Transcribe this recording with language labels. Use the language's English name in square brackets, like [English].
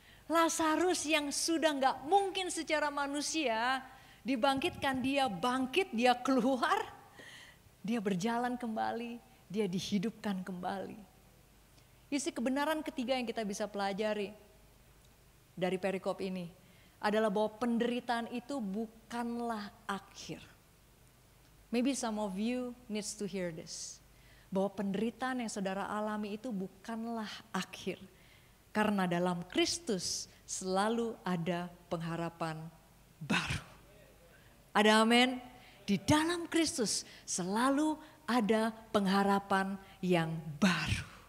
[Indonesian] Lazarus yang sudah gak mungkin secara manusia dibangkitkan, dia bangkit, dia keluar, dia berjalan kembali, dia dihidupkan kembali. Isi kebenaran ketiga yang kita bisa pelajari dari perikop ini adalah bahwa penderitaan itu bukanlah akhir. [English] Maybe some of you needs to hear this. [Indonesian] Bahwa penderitaan yang saudara alami itu bukanlah akhir. Karena dalam Kristus selalu ada pengharapan baru. Ada amin? Di dalam Kristus selalu ada pengharapan yang baru.